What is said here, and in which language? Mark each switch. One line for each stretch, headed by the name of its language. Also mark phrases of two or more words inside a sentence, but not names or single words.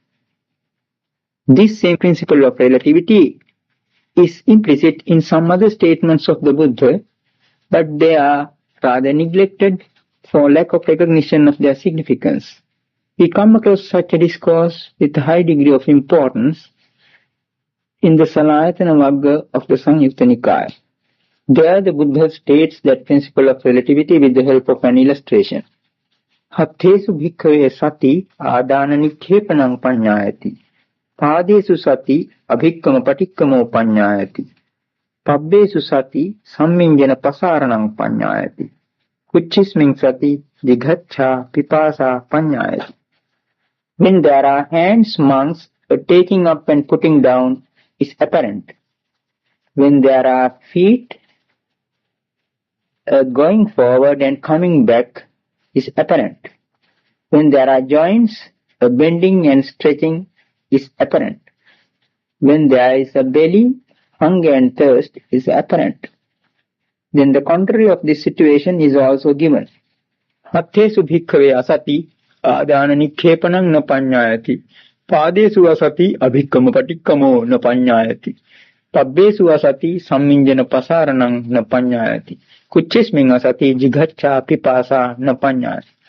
English: This same principle of relativity is implicit in some other statements of the Buddha, but they are rather neglected for lack of recognition of their significance. We come across such a discourse with a high degree of importance in the Salayatana Vagga of the Samyutta Nikaya. There the Buddha states that principle of relativity with the help of an illustration.
Pali: Hattesu bhikkhave sati ādāna nikkhepanam paññāyati. Pādesu sati abhikkama patikkamo paññāyati. Pabbesu sati sammiñjana pasāranam paññāyati. Kucchismin sati jighaccā pipāsā paññāyati.
English: When there are hands, monks, a taking up and putting down is apparent. When there are feet, going forward and coming back is apparent. When there are joints, a bending and stretching is apparent. When there is a belly, hunger and thirst is apparent. Then the contrary of this situation is also given.
Pali: Hattesu bhikkhave asati ādāna nikkhepanam na paññāyati. Pādesu asati abhikkama patikkamo na paññāyati. Pabbesu asati sammiñjana pasāranam na paññāyati. Kucchismin asati jighaccā pipāsā na paññāyati.